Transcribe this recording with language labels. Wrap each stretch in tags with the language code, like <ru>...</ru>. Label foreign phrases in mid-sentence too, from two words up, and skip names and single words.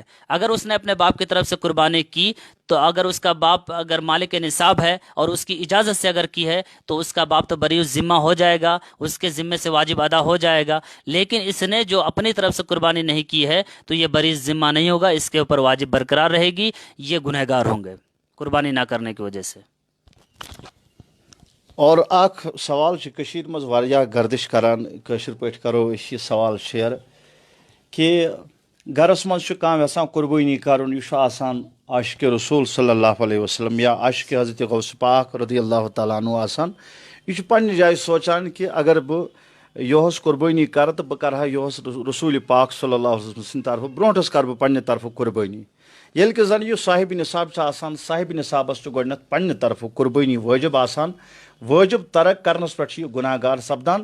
<ur>اگر اس نے اپنے باپ کی طرف سے قربانی کی تو اگر اس کا باپ اگر مالک نصاب ہے اور اس کی اجازت سے اگر کی ہے تو اس کا باپ تو بری الذمہ ہو جائے گا، اس کے ذمے سے واجب ادا ہو جائے گا. لیکن اس نے جو اپنی طرف سے قربانی نہیں کی ہے تو یہ بری الذمہ نہیں ہوگا، اس کے اوپر واجب برقرار رہے گی. یہ گنہگار ہوں گے قربانی نہ کرنے کی وجہ سے.</ur> <ks>اور اخ سوال کشیر مز واریاہ گردش کران، کاشر پٲٹھۍ کرو أسۍ یہ سوال شیئر کہ گرس مز کانٛہہ یژھان قربٲنی کرُن، یہ آسان عاشق رسول</ks> <ar>صلی اللہ علیہ وسلم</ar> <ks>یا عاشق حضرت غوث پاک</ks> <ar>رضی اللہ تعالیٰ عنہ</ar> <ks>آسان، یہ پننہِ جایہِ سونچان کہ اگر بہٕ یہس قربٲنی کرٕ تو بہٕ کرٕ ہا یہس رسول پاک</ks> <ar>صلی اللہ علیہ وسلم</ar> <ks>سٕنٛدِ طرفہٕ برونٹھس کرٕ بہٕ پننہِ طرفہٕ قربٲنی. ییٚلہِ کہ زن یہ صاحب نصاب آسان، صاحب نصابس گۄڈنیتھ پننہِ طرفہٕ قربٲنی واجب آسان، واجب ترک کرنس پٮ۪ٹھ یہ گناہ گار سپدان.</ks>